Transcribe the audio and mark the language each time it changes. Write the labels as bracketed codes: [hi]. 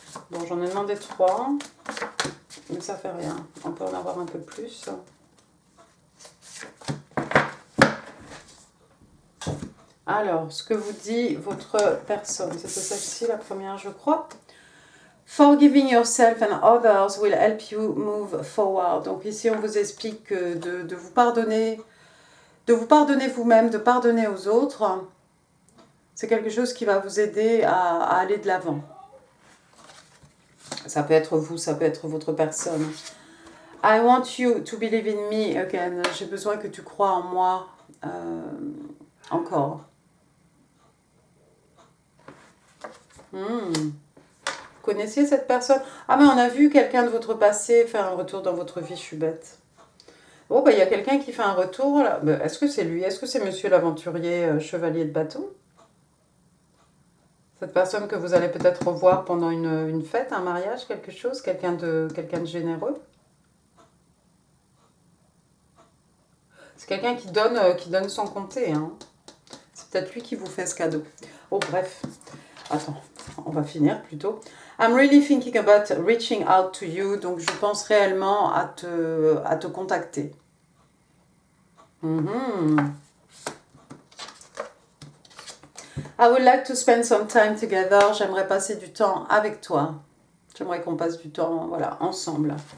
[fr] Bon, j'en ai demandé 3, mais ça fait rien. On peut en avoir un peu plus. Alors, ce que vous dit votre personne, c'était celle-ci, la première, je crois. [en] Forgiving yourself and others will help you move forward. [fr] Donc ici, on vous explique que de vous pardonner vous-même, de pardonner aux autres, c'est quelque chose qui va vous aider à aller de l'avant. Ça peut être vous, ça peut être votre personne. [en] I want you to believe in me again. [fr] J'ai besoin que tu crois en moi encore. Vous connaissiez cette personne? Ah, mais on a vu quelqu'un de votre passé faire un retour dans votre vie, je suis bête. Bon, il y a quelqu'un qui fait un retour. Là. Est-ce que c'est lui? Est-ce que c'est monsieur l'aventurier chevalier de bâton? Cette personne que vous allez peut-être revoir pendant une fête, un mariage, quelque chose, quelqu'un de généreux. C'est quelqu'un qui donne sans compter. C'est peut-être lui qui vous fait ce cadeau. Oh, bref. Attends, on va finir plutôt. [en] I'm really thinking about reaching out to you. [fr] Donc, je pense réellement à te contacter. [en] I would like to spend some time together. [fr] J'aimerais passer du temps avec toi. J'aimerais qu'on passe du temps, voilà, ensemble.